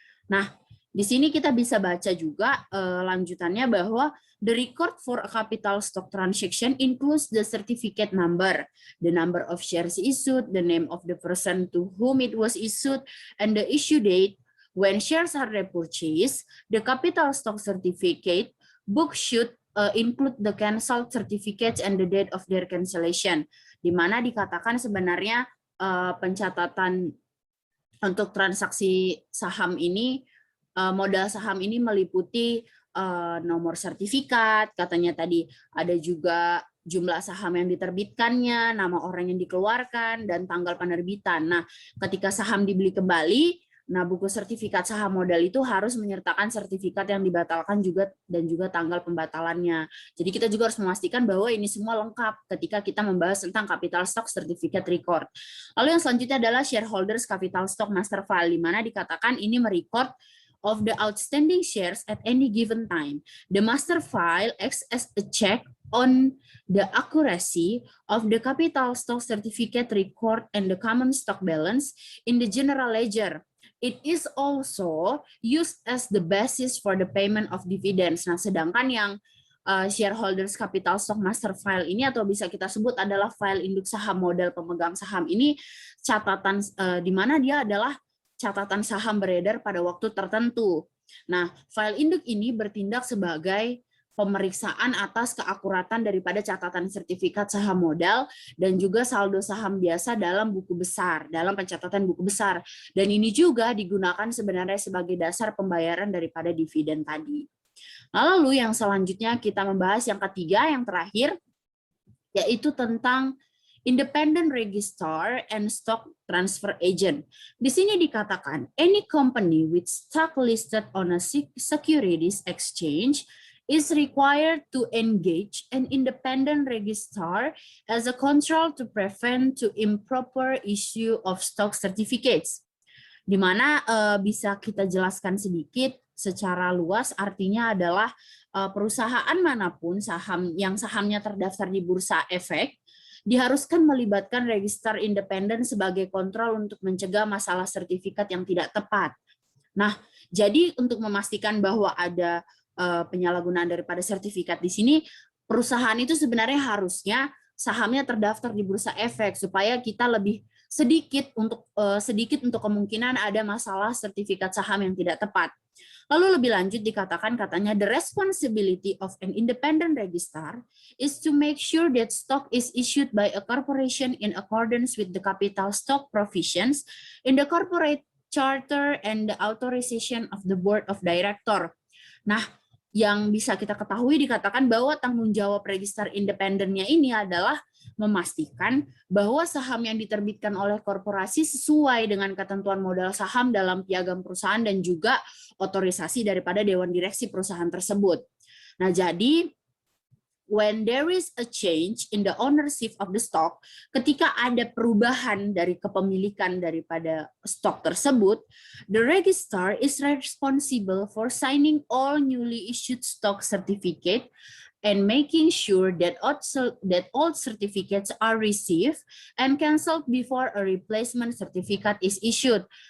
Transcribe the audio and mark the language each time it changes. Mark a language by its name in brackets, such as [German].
[Indonesian] Nah, di sini kita bisa baca juga lanjutannya bahwa [English] the record for a capital stock transaction includes the certificate number, the number of shares issued, the name of the person to whom it was issued, and the issue date. When shares are repurchased, the capital stock certificate book should include the cancelled certificates and the date of their cancellation, [Indonesian] di mana dikatakan sebenarnya pencatatan untuk transaksi saham ini, modal saham ini meliputi nomor sertifikat, katanya tadi ada juga jumlah saham yang diterbitkannya, nama orang yang dikeluarkan, dan tanggal penerbitan. Nah, ketika saham dibeli kembali, nah buku sertifikat saham modal itu harus menyertakan sertifikat yang dibatalkan juga dan juga tanggal pembatalannya. Jadi kita juga harus memastikan bahwa ini semua lengkap ketika kita membahas tentang capital stock certificate record. Lalu yang selanjutnya adalah shareholders capital stock master file, di mana dikatakan ini [English] merecord of the outstanding shares at any given time. The master file acts as a check on the accuracy of the capital stock certificate record and the common stock balance in the general ledger. It is also used as the basis for the payment of dividends. [Indonesian] Nah, sedangkan yang shareholders capital stock master file ini, atau bisa kita sebut adalah file induk saham modal pemegang saham ini, catatan di mana dia adalah catatan saham beredar pada waktu tertentu. Nah, file induk ini bertindak sebagai pemeriksaan atas keakuratan daripada catatan sertifikat saham modal dan juga saldo saham biasa dalam buku besar, dalam pencatatan buku besar. Dan ini juga digunakan sebenarnya sebagai dasar pembayaran daripada dividen tadi. Lalu yang selanjutnya kita membahas yang ketiga, yang terakhir, yaitu tentang independent registrar and stock transfer agent. Di sini dikatakan, [English] any company with stock listed on a securities exchange is required to engage an independent registrar as a control to prevent to improper issue of stock certificates. [Indonesian] Di mana bisa kita jelaskan sedikit secara luas, artinya adalah perusahaan manapun yang sahamnya terdaftar di Bursa Efek diharuskan melibatkan register independen sebagai kontrol untuk mencegah masalah sertifikat yang tidak tepat. Nah, jadi untuk memastikan bahwa ada penyalahgunaan daripada sertifikat di sini, perusahaan itu sebenarnya harusnya sahamnya terdaftar di Bursa Efek supaya kita lebih sedikit untuk kemungkinan ada masalah sertifikat saham yang tidak tepat. Lalu lebih lanjut dikatakan, katanya [English] the responsibility of an independent registrar is to make sure that stock is issued by a corporation in accordance with the capital stock provisions in the corporate charter and the authorization of the board of director. [Indonesian] Nah, yang bisa kita ketahui dikatakan bahwa tanggung jawab register independennya ini adalah memastikan bahwa saham yang diterbitkan oleh korporasi sesuai dengan ketentuan modal saham dalam piagam perusahaan dan juga otorisasi daripada dewan direksi perusahaan tersebut. Nah, jadi [English] when there is a change in the ownership of the stock, [Indonesian] ketika ada perubahan dari kepemilikan daripada stok tersebut, [English] the registrar is responsible for signing all newly issued stock certificate and making sure that all certificates are received and canceled before a replacement certificate is issued.